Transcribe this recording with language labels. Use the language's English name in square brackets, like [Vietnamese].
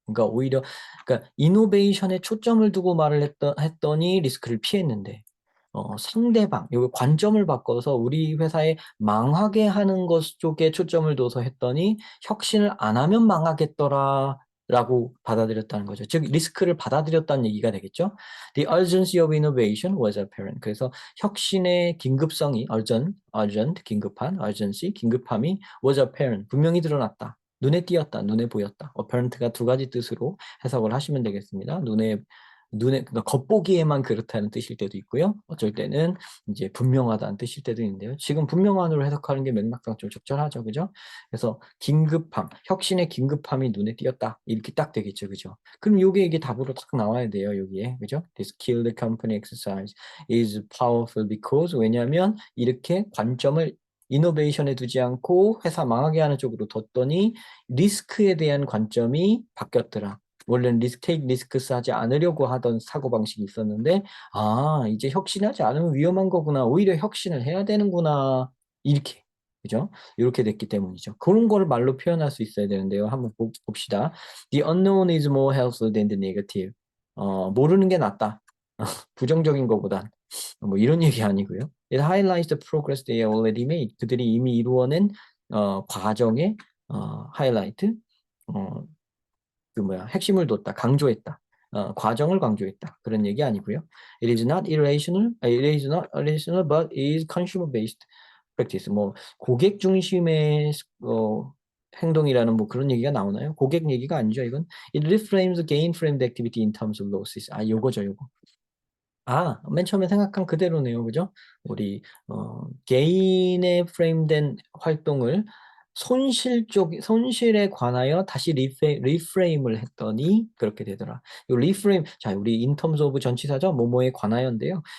[Korean] 그러니까 오히려 그러니까 이노베이션에 초점을 두고 말을 했더니 리스크를 피했는데 상대방, 요 관점을 바꿔서 우리 회사에 망하게 하는 것 쪽에 초점을 둬서 했더니 혁신을 안 하면 망하겠더라 라고 받아들였다는 거죠. 즉 리스크를 받아들였다는 얘기가 되겠죠. [English] The urgency of innovation was apparent. [Korean] 그래서 혁신의 긴급성이 urgent, 긴급한, urgency, 긴급함이 was apparent, 분명히 드러났다. 눈에 띄었다, 눈에 보였다. apparent가 두 가지 뜻으로 해석을 하시면 되겠습니다. 그러니까 겉보기에만 그렇다는 뜻일 때도 있고요. 어쩔 때는 이제 분명하다는 뜻일 때도 있는데요. 지금 분명한으로 해석하는 게 맥락상 좀 적절하죠, 그죠? 그래서 긴급함, 혁신의 긴급함이 눈에 띄었다 이렇게 딱 되겠죠, 그죠? 그럼 이게 답으로 딱 나와야 돼요, 여기에, 그죠? [English] This skilled company exercise is powerful because [Korean] 왜냐하면 이렇게 관점을 이노베이션에 두지 않고 회사 망하게 하는 쪽으로 뒀더니 리스크에 대한 관점이 바뀌었더라. 원래는 테이크 리스크스 하지 않으려고 하던 사고방식이 있었는데 이제 혁신하지 않으면 위험한 거구나. 오히려 혁신을 해야 되는구나. 이렇게. 그죠? 이렇게 됐기 때문이죠. 그런 거를 말로 표현할 수 있어야 되는데요. 한번 봅시다. [English] The unknown is more helpful than the negative. [Korean] 모르는 게 낫다. 부정적인 것보단. 뭐 이런 얘기 아니고요. [English] It highlights the progress they already made. [Korean] 그들이 이미 이루어낸 과정의 하이라이트, 핵심을 뒀다, 강조했다. 과정을 강조했다. 그런 얘기 아니고요. [English] It is not irrational, but is consumer-based practice. [Korean] 뭐 고객 중심의 행동이라는 뭐 그런 얘기가 나오나요? 고객 얘기가 아니죠, 이건. [English] It reframes gain-framed activity in terms of losses. [Korean] 요거죠, 요거. 맨 처음에 생각한 그대로네요. 그죠? 우리 개인의 프레임된 활동을 손실에 관하여 다시 리프레임을 했더니 그렇게 되더라. 요 리프레임, 자, 우리 in terms of 전치사죠. 뭐뭐에 관하여인데요.